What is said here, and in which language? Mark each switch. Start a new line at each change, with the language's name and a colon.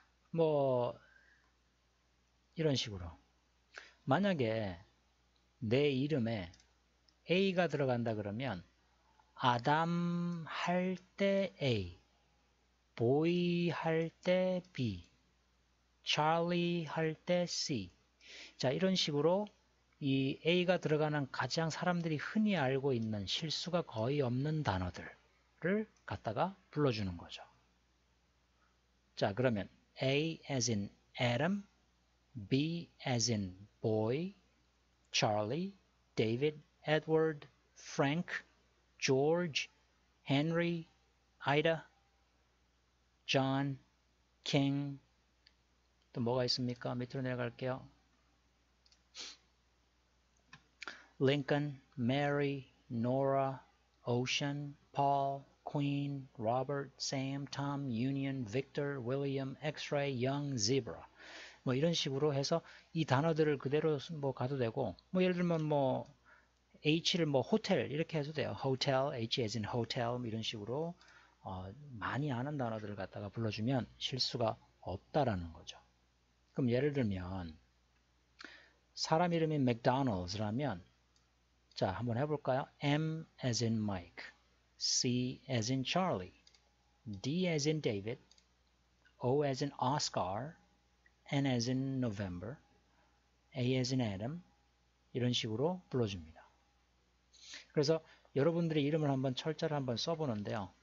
Korean: 뭐 이런 식으로 만약에 내 이름에 A가 들어간다 그러면 아담 할 때 A, 보이 할 때 B, 찰리 할 때 C. 자, 이런 식으로 이 A가 들어가는 가장 사람들이 흔히 알고 있는 실수가 거의 없는 단어들을 갖다가 불러주는 거죠. 자, 그러면
English: A as in Adam, B as in boy, Charlie, David, Edward, Frank, George, Henry, Ida, John, King.
Korean: 또 뭐가 있습니까? 밑으로 내려갈게요.
English: Lincoln, Mary, Nora, Ocean, Paul, Queen, Robert, Sam, Tom, Union, Victor, William, X-ray, Young, Zebra.
Korean: 뭐 이런 식으로 해서 이 단어들을 그대로 뭐 가도 되고, 뭐 예를 들면 뭐 H를 뭐 호텔 이렇게 해도 돼요.
English: Hotel, H as in hotel
Korean: 이런 식으로 많이 아는 단어들을 갖다가 불러주면 실수가 없다라는 거죠. 그럼 예를 들면 사람 이름이 McDonald's라면 자, 한번 해볼까요?
English: M as in Mike, C as in Charlie, D as in David, O as in Oscar, N as in November, A as in Adam
Korean: 이런 식으로 불러줍니다. 그래서 여러분들의 이름을 한번 철자를 한번 써보는데요.